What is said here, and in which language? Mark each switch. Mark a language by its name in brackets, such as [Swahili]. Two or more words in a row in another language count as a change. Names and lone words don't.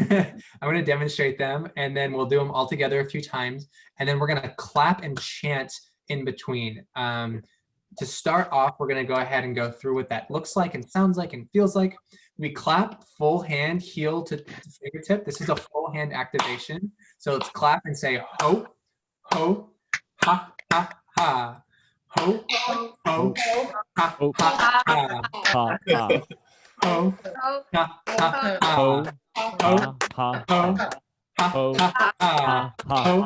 [English] And then we'll do them all together a few times. And then we're going to clap and chant in between. To start off, we're going to go ahead and go through what that looks like and sounds like and feels like. We clap full hand, heel to fingertip. This is a full hand activation. So let's clap and say ho, ho, ha, ha, ha. Ho, ho, ha, ha, ha. Ha ha. Ho, ha, ha, ha. Ho Ho, ha ho, ha. ha, Ho ha, ha. ha ha Ho,